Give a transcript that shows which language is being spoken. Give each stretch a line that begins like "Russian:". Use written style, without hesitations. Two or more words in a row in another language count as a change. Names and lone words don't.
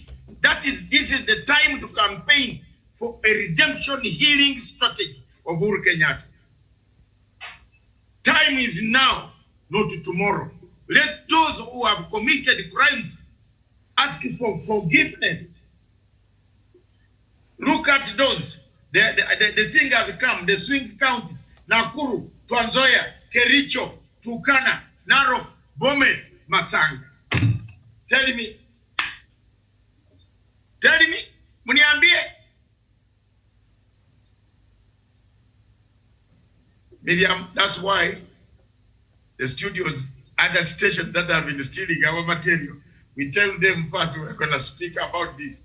English: This is the time to campaign for a redemption healing strategy of Uhuru Kenyatta. Time is now, not tomorrow. Let those who have committed crimes ask for forgiveness. Look at those. The thing has come, the swing counties, Nakuru, Trans Nzoia, Kericho, Turkana, Narok, Bomet, Masanga. Tell me, muniambie. Miriam, that's why the studios at that station that have been stealing our material, we tell them first we're going to speak about this.